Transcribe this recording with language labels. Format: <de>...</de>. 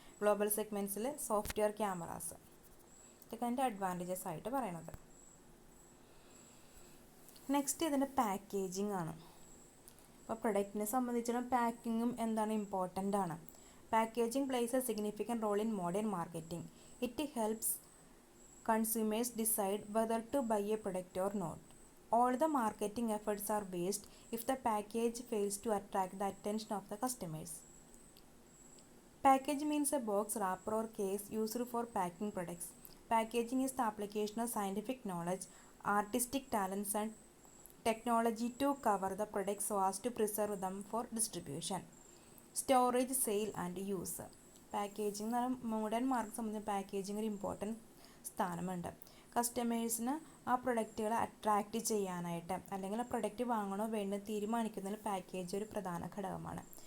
<ml>Global സെഗ്മെൻറ്റ്സിൽ software cameras, ഇതൊക്കെ അതിൻ്റെ advantages ആയിട്ട് പറയണത്. നെക്സ്റ്റ് ഇതിൻ്റെ പാക്കേജിംഗ് ആണ്. അപ്പോൾ പ്രൊഡക്റ്റിനെ സംബന്ധിച്ചിടത്തോളം പാക്കിങ്ങും എന്താണ് ഇമ്പോർട്ടൻ്റ് ആണ്.</ml> <en>Packaging plays a significant role in modern marketing. It helps consumers decide whether to buy a product or not. All the marketing efforts are waste if the package fails to attract the attention of the customers. Package means a box, wrapper or case used for packing products. Packaging is the application of scientific knowledge, artistic talents and technology to cover the products so as to preserve them for distribution, storage, sale and use.</en> <ml>Packaging എന്ന് പറഞ്ഞാൽ modern market സംബന്ധിച്ച് packaging ഒരു important സ്ഥാനമുണ്ട്. കസ്റ്റമേഴ്സിന് ആ പ്രൊഡക്റ്റുകളെ attract ചെയ്യാനായിട്ട് അല്ലെങ്കിൽ ആ പ്രൊഡക്റ്റ് വാങ്ങണോ വേണ്ടോ തീരുമാനിക്കുന്നതിൽ പാക്കേജ് ഒരു പ്രധാന ഘടകമാണ്.</ml>